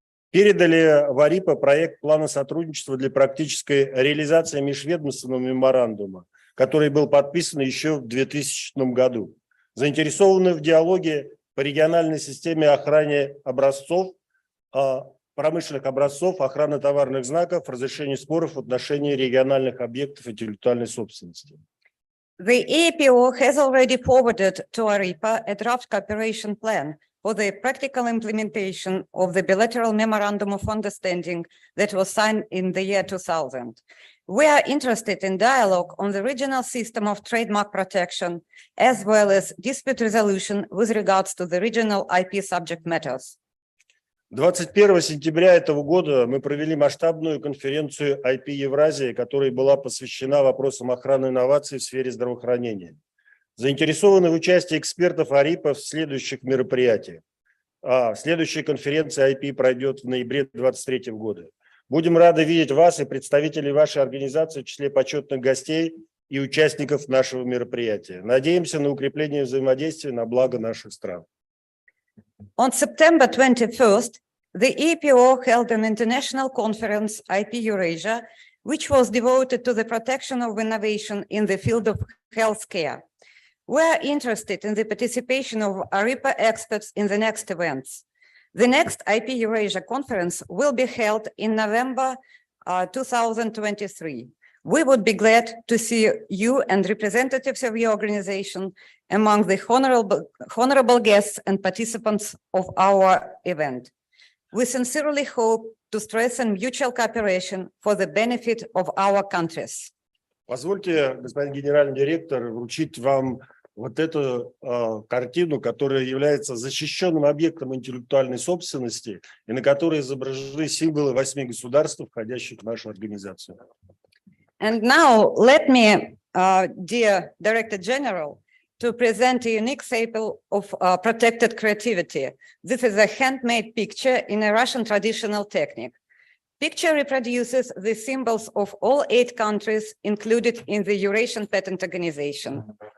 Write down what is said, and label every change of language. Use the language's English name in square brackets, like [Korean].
[Russian] Передали в ARIPO проект плана сотрудничества для практической реализации межведомственного меморандума, который был подписан еще в 2000 году. Заинтересованы в диалоге по региональной системе охраны образцов, промышленных образцов, охраны товарных знаков, разрешения споров в отношении региональных объектов интеллектуальной собственности. [English] The EPO has already forwarded to ARIPO a draft cooperation plan for the practical implementation of the bilateral memorandum of understanding that was signed in the year 2000. We are interested in dialogue on the regional system of trademark protection, as well as dispute resolution with regards to the regional IP subject matters. [Russian] 21 сентября этого года мы провели масштабную конференцию IP Евразия, которая была посвящена вопросам охраны инноваций в сфере здравоохранения. Заинтересованы в участии экспертов ARIPO в следующих мероприятиях. Следующая конференция IP пройдет в ноябре 2023 года. Будем рады видеть вас и представителей вашей организации в числе почетных гостей и участников нашего мероприятия. Надеемся на укрепление взаимодействия на благо наших стран. [English] On September 21st, the EPO held an international conference, IP Eurasia, which was devoted to the protection of innovation in the field of healthcare. We are interested in the participation of ARIPO experts in the next events. The next IP Eurasia conference will be held in November 2023. We would be glad to see you and representatives of your organization among the honorable guests and participants of our event. We sincerely hope to strengthen mutual cooperation for the benefit of our countries. [Russian] Позвольте, господин генеральный директор, вручить вам вот эту картину, которая является защищенным объектом интеллектуальной собственности и на которой изображены символы 8 государств, входящих в нашу организацию. [English] And now let me, dear Director General, to present a unique sample of protected creativity. This is a handmade picture in a Russian traditional technique. Picture reproduces the symbols of all 8 countries included in the Eurasian Patent Organization.